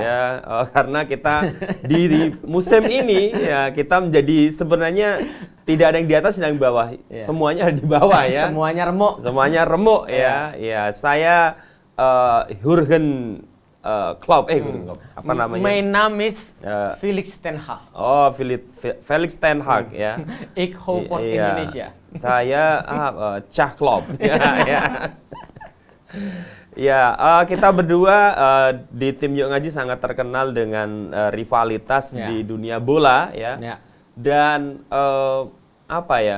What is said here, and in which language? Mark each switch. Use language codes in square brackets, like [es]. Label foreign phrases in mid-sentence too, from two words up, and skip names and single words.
[id] ya, karena kita di musim ini ya kita menjadi sebenarnya tidak ada yang di atas dan yang di bawah, Ya. semuanya di bawah ya. Semuanya remuk. Semuanya remuk ya. Ya, saya Jurgen Klopp, Jurgen Klopp. Apa namanya? [nl] Mijn naam is [id] Ya. Felix Ten Hag. Oh, Felix Ten Hag ya. [nl] Ik hou voor [id] Iya. Indonesia. Saya Cah Klopp. Ya, ya. Ya, kita berdua di tim Yuk Ngaji sangat terkenal dengan rivalitas Ya. di dunia bola ya. Ya. Dan apa ya?